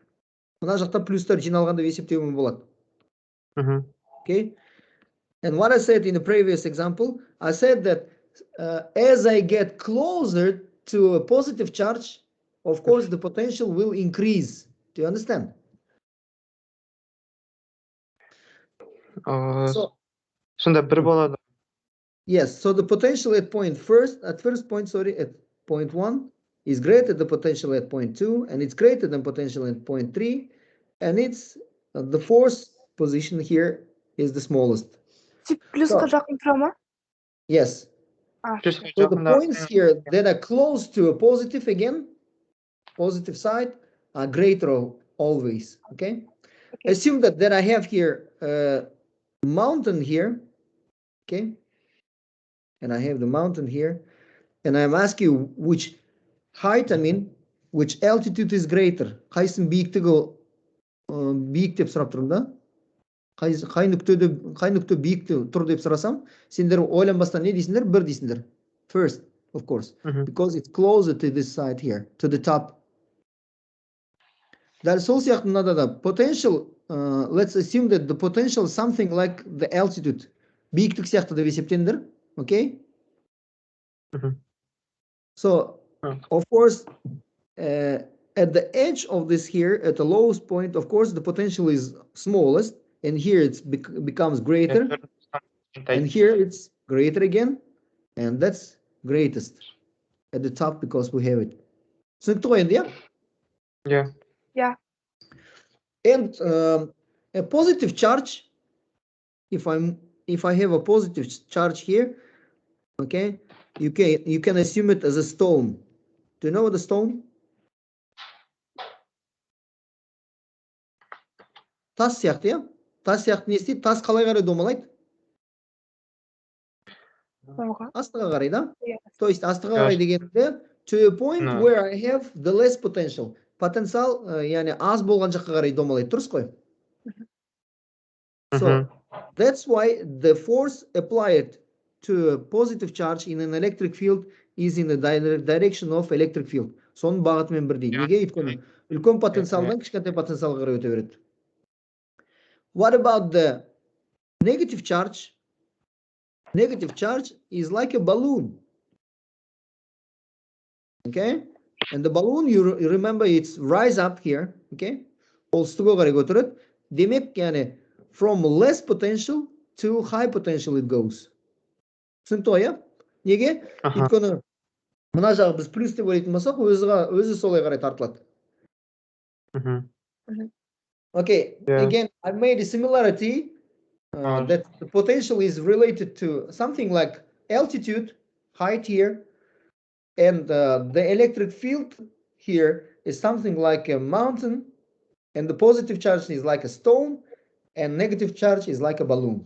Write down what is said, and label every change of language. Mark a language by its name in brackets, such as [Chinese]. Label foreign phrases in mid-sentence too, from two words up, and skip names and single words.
[English] Okay, and what I said in the previous example, I said that as I get closer to a positive charge, of course, the potential will increase. Do you understand? [Kazakh] Сонда бір болады. [English] Yes, so the potential at first point, sorry, at point 1 is greater than potential at point 2, and it's greater than potential at point 3, and it's the fourth position here is the smallest. [Kazakh] Плюсқа жақын тұра ма? [English] Yes. So the points here that are close to a positive again, positive side, are greater always. Okay. Assume that I have here a mountain here. Okay. And I have the mountain here, and I'm asking you which height, which altitude is greater. [Kazakh] Қайсының биіктігі биік деп сұрап тұрмын да. Қай нүкте биік тұр деп сұрасам, сендер ойланбастан не дейсіңдер? Бір дейсіңдер. [English] First, of course, because it's closer to this side here, to the top. [Kazakh] Дәл сол сияқты мынада да [English] potential, let's assume that the potential is something like the altitude. [Kazakh] Биіктік сияқты деп есептендір. [English] Okay. So, of course, at the edge of this here, at the lowest point, of course, the potential is smallest, and here it becomes greater, and here it's greater again, and that's greatest at the top because we have it. So, yeah. And a positive charge, if I have a positive charge here, okay, you can assume it as a stone. Do you know what a stone? [Kazakh] Тас сияқты, иә? Тас сияқты не істейді? Тас қалай қарай домалайды? Астыға қарай, да? [Russian] То есть [Kazakh] астыға қарай дегенде [English] to a point where I have the less potential. [Kazakh] Потенциал, яғни аз болған жаққа қарай домалайды, дұрыс қой? [English] So that's why the force applied to a positive charge in an electric field is in the direction of electric field. [Kazakh] Соның бағытымен бірдей. Неге? Өйткені үлкен потенциалдан кішкентай потенциалға қарай өте береді. [English] What about the negative charge? Negative charge is like a balloon. Okay? And the balloon, you remember, it's rise up here. Okay? [Kazakh] Ол үстіге қарай көтереді. Демек, яғни [English] from less potential to high potential it goes. [Kazakh] Түсінікті ғой, иә? Неге? Өйткені мына жағы біз плюс деп ойлайтын болсақ, өзі солай қарай тартылады. [English] Okay, again, I made a similarity that the potential is related to something like altitude, height here, and the electric field here is something like a mountain, and the positive charge is like a stone, and negative charge is like a balloon.